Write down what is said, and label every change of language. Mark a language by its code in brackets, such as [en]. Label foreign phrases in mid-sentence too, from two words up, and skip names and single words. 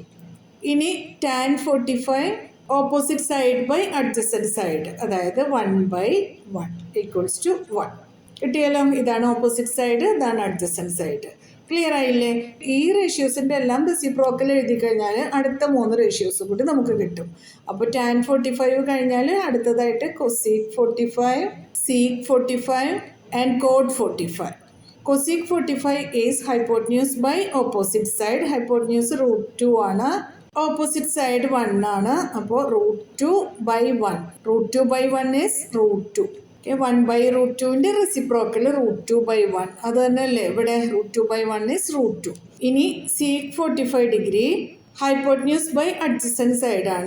[en] ഇനി tan 45 opposite side by adjacent side, അതായത് 1/1 equals to 1. [ml] കിട്ടിയല്ലോ. ഇതാണ് [en] opposite side, [ml] ഇതാണ് [en] adjacent side. [ml] ക്ലിയർ ആയില്ലേ? ഈ റേഷ്യോസിൻ്റെ എല്ലാം റെസിപ്രോക്കൽ എഴുതി കഴിഞ്ഞാൽ അടുത്ത 3 റേഷ്യോസും കൂടി നമുക്ക് കിട്ടും. അപ്പോൾ tan 45 കഴിഞ്ഞാൽ അടുത്തതായിട്ട് [en] cosec 45, sec 45 and cot 45. Cosec 45 is hypotenuse by opposite side. [ml] Hypotenuse √2 ആണ്, [en] opposite side [ml] 1 ആണ്. അപ്പോൾ √2/1. [en] √2/1 is √2. [ml] 1/√2ൻ്റെ റെസിപ്രോക്കൽ √2/1. അത് തന്നെയല്ലേ ഇവിടെ. [en] √2/1 is √2. [ml] ഇനി sec 45 ഡിഗ്രി [en] hypotenuse by adjacent [ml] സൈഡാണ്.